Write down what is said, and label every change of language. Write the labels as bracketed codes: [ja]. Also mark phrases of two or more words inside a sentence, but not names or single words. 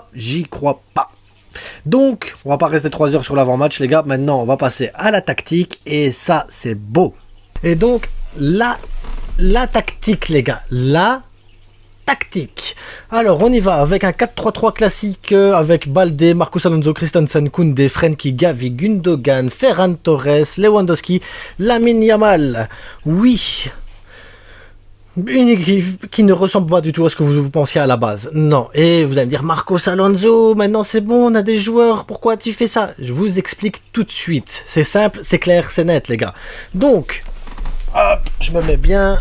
[fr] J'y crois pas. Donc, on va pas rester 3 heures sur l'avant-match, les gars. Maintenant, on va passer à la tactique. Et ça, c'est beau. Et donc, la tactique, les gars. La tactique. Alors, on y va avec un 4-3-3 classique avec Balde, Marcos Alonso, Christensen, Koundé, Frenkie, Gavi, Gundogan, Ferran Torres, Lewandowski, Lamine Yamal. Oui. Une équipe qui ne ressemble pas du tout à ce que vous pensiez à la base. Non. Et vous allez me dire, Marcos Alonso, maintenant c'est bon, on a des joueurs, pourquoi tu fais ça? Je vous explique tout de suite. C'est simple, c'est clair, c'est net, les gars. Donc, hop, je me mets bien.